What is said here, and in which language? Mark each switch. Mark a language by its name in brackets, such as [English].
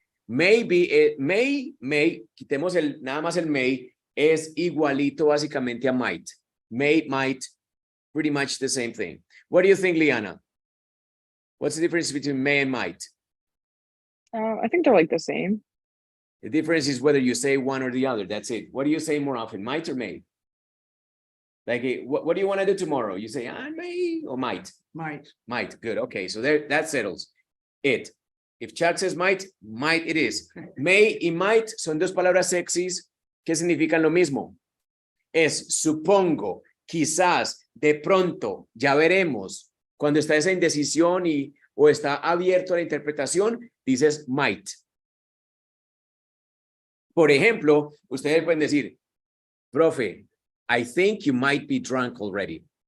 [Spanish] Maybe, may, quitemos nada más el may, es igualito básicamente a might. [English] May, might, pretty much the same thing. What do you think, Liana? What's the difference between may and might? I think they're like the same. The difference is whether you say one or the other. That's it. What do you say more often, might or may? Like, what do you want to do tomorrow? You say, I may or might? Might. Might. Good. Okay. So there, that settles it. If Chuck says might it is. [Spanish] May y might son dos palabras sexys que significan lo mismo. Es supongo, quizás, de pronto, ya veremos. Cuando está esa indecisión o está abierto a la interpretación, dices might. Por ejemplo, ustedes pueden decir, profe, [English] I think you might be drunk already.